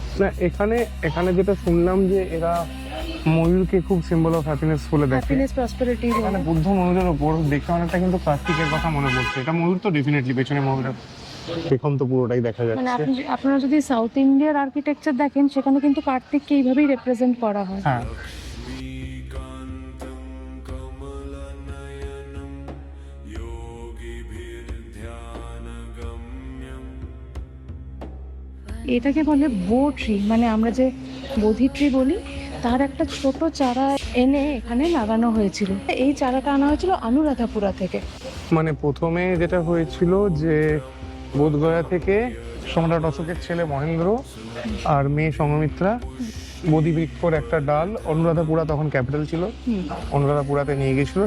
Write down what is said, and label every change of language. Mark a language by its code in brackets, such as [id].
[bn] না, এখানে এখানে যেটা শুনলাম যে এরা ময়ূরকে খুব সিম্বল অফ হ্যাপিনেস বলে দেখে। হ্যাপিনেস প্রসপেরিটি এখানে বুদ্ধ ময়ূরের ওপর দেখে অনেকটা কিন্তু কার্তিকের কথা মনে পড়ছে। এটা ময়ূর তো ডেফিনেটলি, পেছনে ময়ূরের পেখম তো পুরোটাই দেখা মানে যাচ্ছে। আপনারা যদি সাউথ ইন্ডিয়ার আর্কিটেকচার দেখেন সেখানে কিন্তু কার্তিককে এইভাবেই রিপ্রেজেন্ট করা হয়। হ্যাঁ, [sa] कान्तं कमलनयनं योगिभिर्ध्यानगम्यम् [bn] এটাকে বলে বো ট্রি, মানে আমরা যে বোধি ট্রি বলি তার একটা ছোট চারা এনে এখানে লাগানো হয়েছিল। এই চারাটা আনা হয়েছিল অনুরাধাপুরা থেকে। মানে প্রথমে যেটা হয়েছিল যে বোধগয়া থেকে সম্রাট অশোকের ছেলে মহেন্দ্র আর মেয়ে সংঘমিত্রা বোধিবৃক্ষর একটা ডাল, অনুরাধাপুরা তখন ক্যাপিটাল ছিল, অনুরাধাপুরাতে নিয়ে গেছিল।